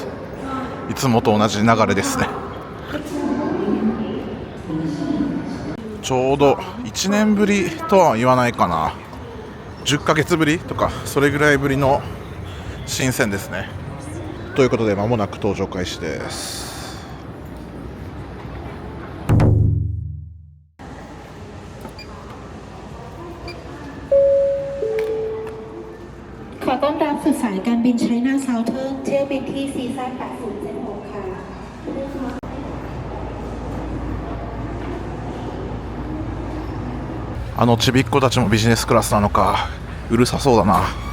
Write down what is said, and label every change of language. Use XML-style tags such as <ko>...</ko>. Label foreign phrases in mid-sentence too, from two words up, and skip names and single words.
<ja>いつもと同じ流れですね。ちょうど1年ぶりとは言わないかな、10ヶ月ぶりとかそれぐらいぶりの新鮮ですね。ということで間もなく搭乗開始です。</ja> <th>ขอต้อนรับสู่สายการบินไชน่าเซาเทิร์นเที่ยวบินที่ซีซั่น8076ค่ะ</th> <ja>ちびっ子たちもビジネスクラスなのか、うるさそうだな。</ja>